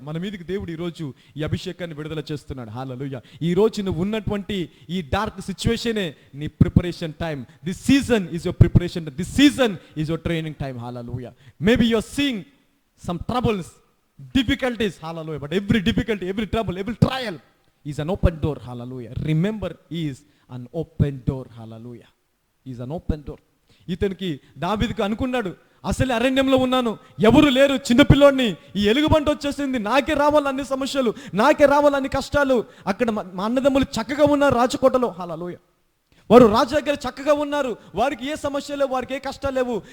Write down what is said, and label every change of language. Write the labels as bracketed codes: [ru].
[te] మన మీదకి దేవుడు ఈరోజు ఈ అభిషేకాన్ని విడుదల చేస్తున్నాడు. హల్లెలూయా. ఈ రోజు నువ్వు ఉన్నటువంటి ఈ డార్క్ సిచ్యువేషనే నీ preparation time. [en] This season is your preparation, this season is your training time. Hallelujah. Maybe you are seeing some troubles, difficulties. Hallelujah. But every difficulty, every trouble, every trial is an open door. Hallelujah. Remember, he is an open door. Hallelujah. He is an open door. [te] ఇతనికి దావీదుకు అనుకున్నాడు, అసలు అరణ్యంలో ఉన్నాను, ఎవరు లేరు, చిన్నపిల్లోడిని, ఈ ఎలుగుబంటి వచ్చేసింది, నాకే రావాలి అన్ని సమస్యలు, నాకే రావాలి అన్ని కష్టాలు. అక్కడ మా అన్నదమ్ములు చక్కగా ఉన్నారు రాజకోటలో. హల్లెలూయా. వారు రాజు దగ్గర చక్కగా ఉన్నారు, వారికి ఏ సమస్య లేవు, వారికి ఏ కష్టాలు లేవు.